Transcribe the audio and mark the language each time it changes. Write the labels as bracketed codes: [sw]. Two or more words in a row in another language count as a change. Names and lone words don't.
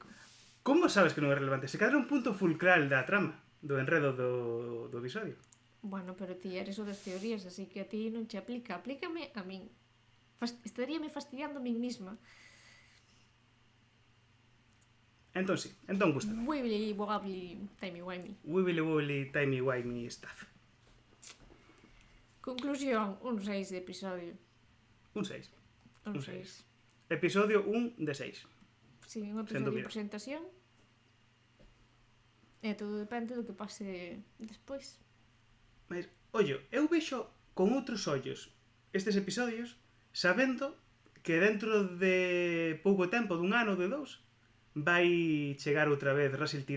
[gl] Como sabes que non é relevante? Se cadra un punto fulcral da trama, do enredo do episodio. Bueno, pero ti eres o das teorías, así que a ti non che aplica. Aplícame a min. Estaríame fastidiando a min misma. Entón sí, entón gustame. [en] Wibbly wobbly timey-wimey. Wibbly wobbly timey-wimey stuff. [gl] Conclusión, un 6 de episodio. Un 6. Un 6. Episodio 1 de 6. Sí, un episodio de presentación. E todo depende do que pase despois. Mas, ollo, eu vexo con outros ollos estes episodios sabendo que dentro de pouco tempo, dun ano ou de 2, vai chegar outra vez Russell T.